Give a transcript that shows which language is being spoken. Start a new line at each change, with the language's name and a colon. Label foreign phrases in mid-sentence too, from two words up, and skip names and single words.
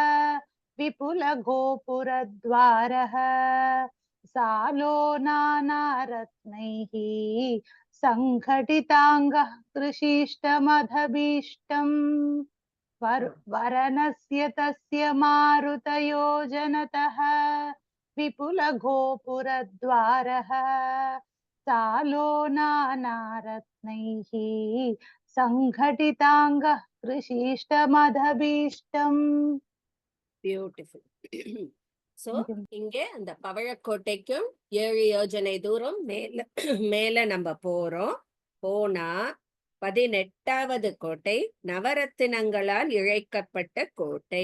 Sanskrit: विपुलगोपुरद्वारः सालो नानारत्नैः सङ्घटिताङ्गः कृषीष्टमदभीष्टम् वरणस्य तस्य मारुतयोजनतः विपुलगोपुरद्वारः सालो नानारत्नैः सङ्घटिताङ्गः कृषीष्टमदभीष्टम्.
Tamil: பியூட்டிஃபுல். சோ இங்க அந்த பவழக்கோட்டைக்கும் 7 யோஜனை தூரம் மேல நம்ம போறோம். போனா 18வது கோட்டை நவரத்தினங்களால் இழைக்கப்பட்ட கோட்டை.